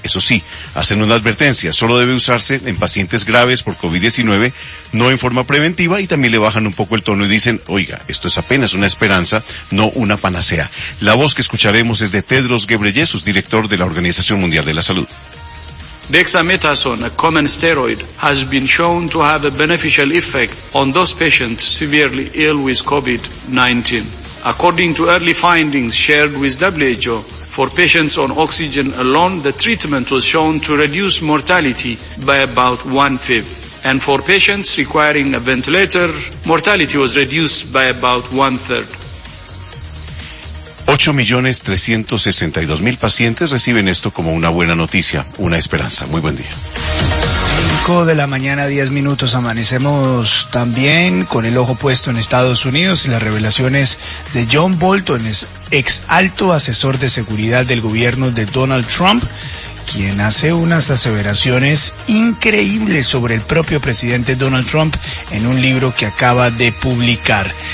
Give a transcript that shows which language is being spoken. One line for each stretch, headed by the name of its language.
Spanish: Eso sí, hacen una advertencia, solo debe usarse en pacientes graves por COVID-19, no en forma preventiva, y también le bajan un poco el tono y dicen, oiga, esto es apenas una esperanza, no una panacea. La voz que escucharemos es de Tedros Ghebreyesus, director de la Organización Mundial de la Salud.
English: Dexametasone, a common steroid, has been shown to have a beneficial effect on those patients severely ill with COVID-19. According to early findings shared with WHO, for patients on oxygen alone, the treatment was shown to reduce mortality by about 1/5. And for patients requiring a ventilator, mortality was reduced by about 1/3.
Spanish: 8.362.000 pacientes reciben esto como una buena noticia, una esperanza. Muy buen día. 5:10 a.m. Amanecemos también con el ojo puesto en Estados Unidos. Las revelaciones de John Bolton, ex alto asesor de seguridad del gobierno de Donald Trump, quien hace unas aseveraciones increíbles sobre el propio presidente Donald Trump en un libro que acaba de publicar.